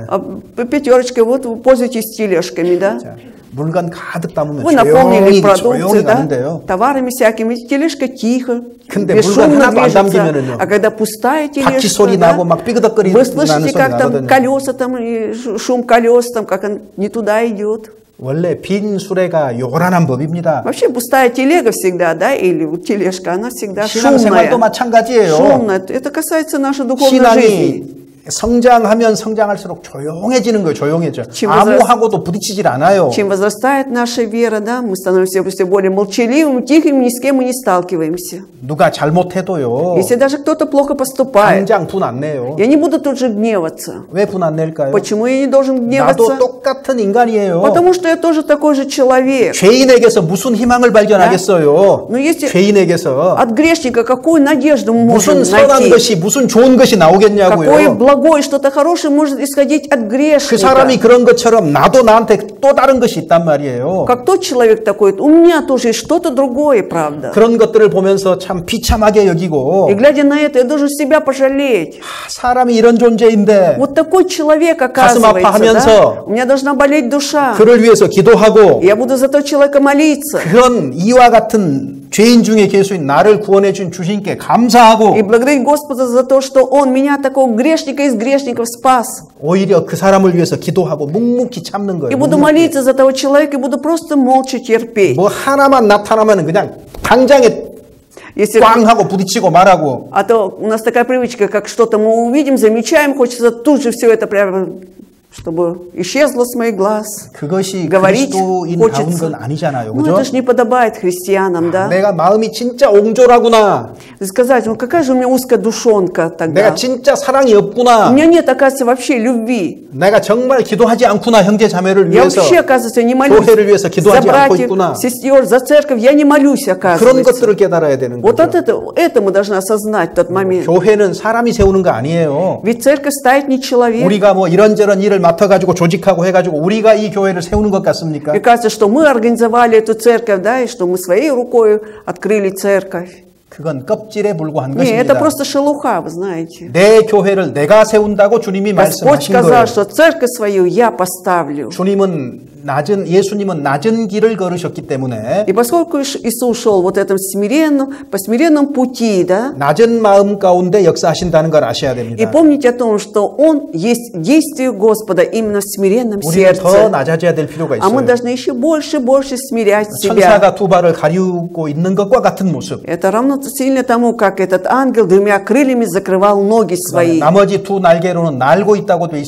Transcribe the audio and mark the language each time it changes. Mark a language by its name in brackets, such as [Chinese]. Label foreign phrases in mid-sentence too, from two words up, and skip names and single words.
[Russian] пятерочка, вот вы пользуйтесь тележками, да? [Korean] 자, 물건 가득 담으면 [Russian] Вы наполнили [Korean] 조용히 [Russian] продукцией, да? [Korean] 가는데요. [Russian] Товарами всякими. Тележка тихо, [Korean] 근데 [Russian] бесшумно [Korean] 물건 하나도 안 [Russian] движется. [Korean] 담기면은요. [Russian] А когда пустая [Korean] 바퀴 [Russian] тележка, [Korean] 소리 [Russian] да, [Korean] 나고 막 삐그덕거리는 [Russian] вы слышите, [Korean] 소리 [Russian] как там [Korean] 나거든요. [Russian] колеса, там, и шум колес, там, как он не туда идет. [Korean] 원래 빈 수레가 요란한 법입니다. [Russian] Вообще пустая телега всегда, да, или вот тележка, она всегда [Korean] 신앙생활도 [Russian] шумная. [Korean] 마찬가지예요. [Russian] Шумная. Это касается нашей духовной жизни. [Korean] 신앙이 성장하면 성장할수록 조용해지는 거예요. 조용해져. 지금 아무하고도 부딪히질 않아요. [Russian] Чем возрастает наша вера, да, мы становимся все более молчаливыми, тихими, ни с кем мы не сталкиваемся. [Korean] 누가 잘못해도요. [Russian] Если даже кто-то плохо поступает, [Korean] 당장 분 안 내요. [Russian] я не буду тут же гневаться. [Korean] 왜 분 안 낼까요? [Russian] Почему я не должен гневаться? [Korean] 나도 똑같은 인간이에요. [Russian] Потому что я тоже такой же человек. [Korean] 죄인에게서 무슨 희망을 발견하겠어요? [Russian] Но если [Korean] 죄인에게서 [Russian] от грешника какую надежду мы можем [Korean] 무슨 선한 [Russian] найти? [Korean] 것이 무슨 좋은 것이 [Russian] Какое [Korean] 나오겠냐고요. [Russian] благое, что-то хорошее может исходить от [Korean] 그 [Russian] грешника. [Korean] 사람이 그런 것처럼 나도 나한테 또 다른 것이 있단 말이에요. [Russian] Как тот человек такой, у меня тоже есть что-то другое, правда. [Korean] 그런 것들을 보면서 참 비참하게 여기고 [Russian] И глядя на это, я должен себя пожалеть. [Korean] 사람이 이런 존재인데 [Russian] Вот такой человек, [Korean] 가슴 [Russian] оказывается, да? [Korean] 아파하면서 [Russian] У меня должна болеть душа. [Korean] 그를 위해서 기도하고 [Russian] Я буду за этого человека молиться. [Korean] 그런 이와 같은 죄인 중에 계수인 나를 구원해 준 주신께 감사하고 [Russian] И благодарить Господа за то, что Он меня, такого грешника из грешников, спас. [Korean] 오히려 그 사람을 위해서 기도하고 묵묵히 참는 [Russian] И [Korean] 거예요. [Russian] буду [Korean] 묵묵히. [Russian] молиться за того человека, и буду просто молча терпеть. [Korean] 뭐 하나만 나타나면 그냥 당장에 [Russian] Если... [Korean] 꽝 하고 부딪히고 말하고 [Russian] А то у нас такая привычка, как что-то мы увидим, замечаем, хочется тут же все это прямо, чтобы исчезло с моих глаз. [Korean] 그것이 [Russian] говорить [Korean] 그리스도인다운 [Russian] хочется. [Korean] 건 아니잖아요. [Russian] Ну, [Korean] 그죠? [Russian] это же не подобает христианам, да? [Korean] 내가 마음이 진짜 옹졸하구나. [Russian] Сказать, ну какая же у меня узкая душонка тогда. [Korean] 내가 진짜 사랑이 [Russian] У [Korean] 없구나. [Russian] меня нет, оказывается, вообще любви. [Korean] 내가 정말 기도하지 않구나. 형제 자매를 [Russian] Я [Korean] 위해서. [Russian] вообще, оказывается, не молюсь [Korean] 교회를 위해서 [Russian] за [Korean] 기도하지 않고 있구나. [Russian] братьев, сестер, за церковь. Я не молюсь, [Korean] 그런 [Russian] оказывается. [Korean] 것들을 깨달아야 되는 [Russian] Вот от [Korean] 거죠. [Russian] это мы должны осознать в тот момент. [Korean] 교회는 사람이 세우는 거 아니에요. [Russian] Ведь церковь ставит не человек. [Korean] 우리가 뭐 이런저런 일을 맡아가지고 조직하고 해가지고 우리가 이 교회를 세우는 것 같습니까? [Russian] Мне кажется, что мы организовали эту церковь, да, и что мы своей рукой открыли церковь. [Korean] 그건 껍질에 불과한 [Russian] Нет, это [Korean] 것입니다. [Russian] просто шелуха, вы знаете. [Korean] 내 교회를 내가 세운다고 주님이 [Russian] Господь [Korean] 말씀하신 거예요. [Russian] сказал, что церковь свою я поставлю. [Korean] 예수님은 낮은 길을 걸으셨기 때문에 [Russian] И поскольку Иисус шел вот этом по смиренному пути, да, [Korean] 낮은 마음 가운데 역사하신다는 걸 아셔야 [Russian] и [Korean] 됩니다. [Russian] помните о том, что Он есть действие Господа именно в смиренном [Korean] 우리는 더 [Russian] сердце. [Korean] 낮아져야 될 필요가 [Russian] А мы [Korean] 있어요. [Russian] должны еще больше и больше смирять себя. [Korean] 천사가 두 발을 가리우고 있는 것과 같은 모습. [Russian] Это равно сильно тому, как этот ангел двумя крыльями закрывал ноги свои. [Korean] 나머지 두 날개로는 날고 있다고 되어